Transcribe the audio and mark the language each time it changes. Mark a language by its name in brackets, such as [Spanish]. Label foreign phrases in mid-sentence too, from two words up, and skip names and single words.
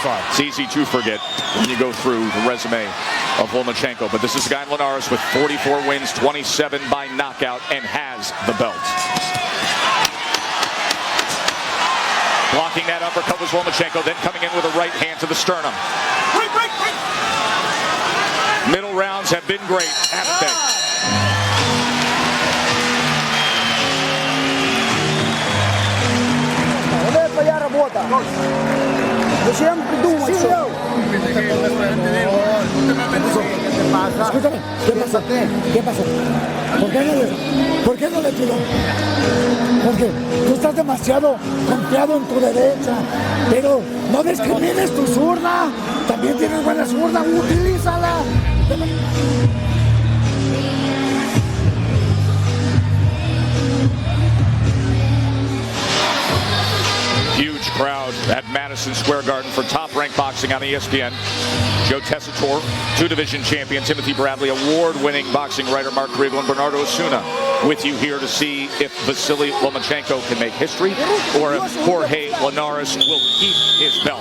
[English] It's easy to forget when you go through the resume of Lomachenko, but this is a guy Linares with 44 wins, 27 by knockout, and has the belt. Blocking that uppercut was Lomachenko, then coming in with a right hand to the sternum. Middle rounds have been great, haven't they? [Russian] Твоя работа. Зачем придумать что? [Spanish] Escúchame, ¿qué pasó? ¿Por qué no le tiró? Porque tú estás demasiado confiado en tu derecha, pero no discrimines tu zurda. También tienes buena zurda, utilízala. [English] Huge crowd at Madison Square Garden for Top Rank Boxing on ESPN. Joe Tessitore, 2-division champion Timothy Bradley, award-winning boxing writer Mark Kriegel, and Bernardo Osuna, with you here to see if Vasily Lomachenko can make history or if Jorge Linares will keep his belt.